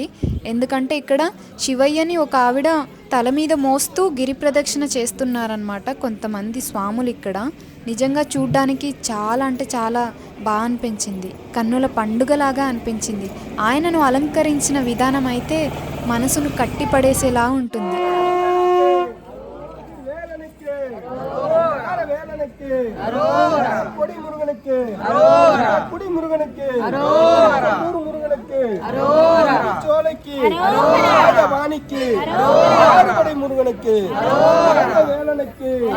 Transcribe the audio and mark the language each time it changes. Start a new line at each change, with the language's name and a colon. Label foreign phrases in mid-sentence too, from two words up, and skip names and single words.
Telugu: ఎందుకంటే ఇక్కడ శివయ్యని ఒక ఆవిడ తల మీద మోస్తూ గిరి ప్రదక్షిణ చేస్తున్నారనమాట కొంతమంది స్వాములు ఇక్కడ. నిజంగా చూడ్డానికి చాలా అంటే చాలా బాగా అనిపించింది. కన్నుల పండుగలాగా అనిపించింది. ఆయనను అలంకరించిన విధానం అయితే మనసును కట్టిపడేసేలా ఉంటుంది.
Tamil: கொடி முருகனுக்கு குடி முருகனுக்கு முருகனுக்கு சோலைக்கு வாணிக்கு ஆறுபடை முருகனுக்கு வேலனுக்கு